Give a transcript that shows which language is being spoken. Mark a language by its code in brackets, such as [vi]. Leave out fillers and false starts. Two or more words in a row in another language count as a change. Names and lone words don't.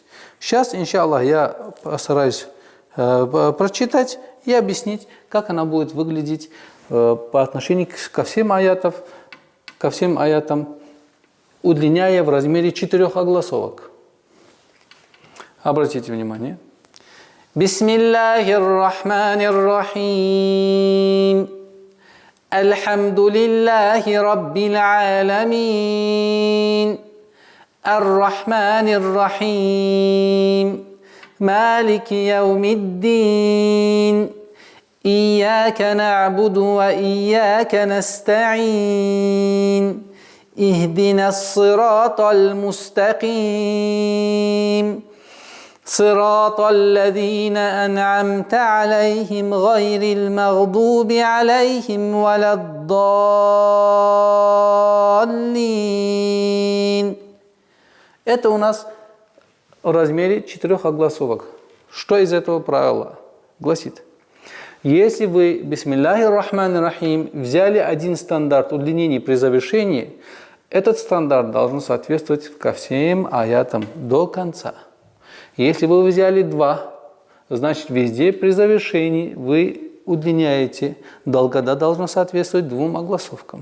[ru] Сейчас, иншаллах, я постараюсь прочитать и объяснить, как она будет выглядеть по отношению ко всем аятам, удлиняя в размере 4 огласовок. Обратите внимание. [ar] بسم الله الرحمن الرحيم. الحمد لله رب العالمين. الرحمن الرحيم. مالك يوم الدين. إياك نعبد وإياك نستعين. اهدنا الصراط المستقيم. صراط الذين أنعمت عليهم غير المغضوب عليهم ولا الضالين. [ru] Это у нас в размере 4 огласовок. Что из этого правила гласит? Если вы [ar] بسم الله الرحمن الرحيم [ru] взяли один стандарт удлинений при завершении, этот стандарт должен соответствовать ко всем аятам до конца. Если вы взяли 2, значит везде при завершении вы удлиняете. Долгота должна соответствовать 2 огласовкам.